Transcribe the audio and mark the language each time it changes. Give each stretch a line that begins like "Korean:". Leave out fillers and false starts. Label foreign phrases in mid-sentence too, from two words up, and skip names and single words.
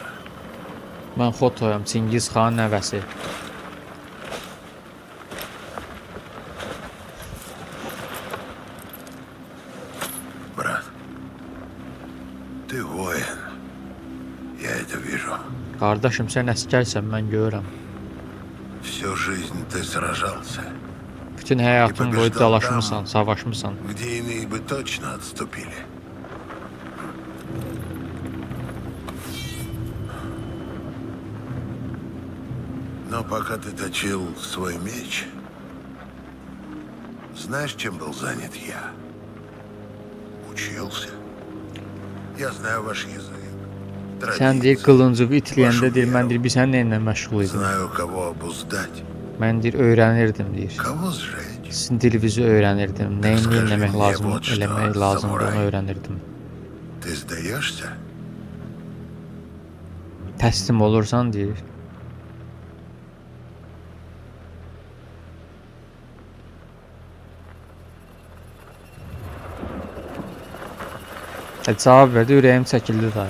Azerbaijani: Mən Xotoyam, Çingiz xanın nəvəsi.
Russian: Брат, ты воин. Я это вижу.
Azerbaijani: Qardaşım, sən əsgərsən, mən görürəm.
Russian: Всю жизнь ты сражался,
Azerbaijani: Bütün həyatın boyu dalaşmısan, savaşmısan.
Russian: где иные бы точно отступили. Но пока ты точил свой меч, знаешь, чем был занят я? Учился. Я знаю ваш язык.
Azerbaijani: Sən deyir, qılıncığı itləyəndə deyir, mən deyir, biz sən nəyinlə məşğul idim?
Russian: Знаю, кого обуздать,
Azerbaijani: Mən deyir, öyrənirdim, deyir.
Russian: кого сжечь.
Azerbaijani: Sizin dilinizi öyrənirdim, nəyin eləmək lazım, eləmək lazımdır, onu öyrənirdim.
Russian: Ты сдаешься?
Azerbaijani: Təslim olursan, deyir. Cavab verdi, ürəyim çəkildi da.